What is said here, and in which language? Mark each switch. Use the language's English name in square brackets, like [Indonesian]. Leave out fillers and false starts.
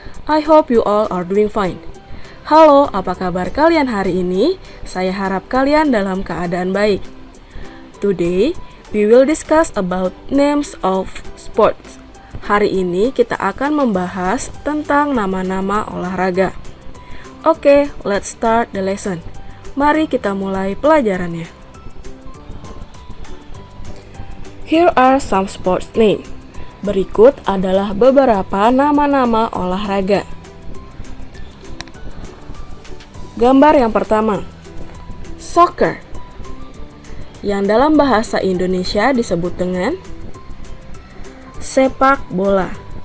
[English] I hope you all are doing fine. [Indonesian] Halo, apa kabar kalian hari ini? Saya harap kalian dalam keadaan baik. [English] Today, we will discuss about names of sports. [Indonesian] Hari ini kita akan membahas tentang nama-nama olahraga. [English] Oke, let's start the lesson. [Indonesian] Mari kita mulai pelajarannya. [English] Here are some sports name. [Indonesian] Berikut adalah beberapa nama-nama olahraga. Gambar yang pertama, soccer, yang dalam bahasa Indonesia disebut dengan sepak bola.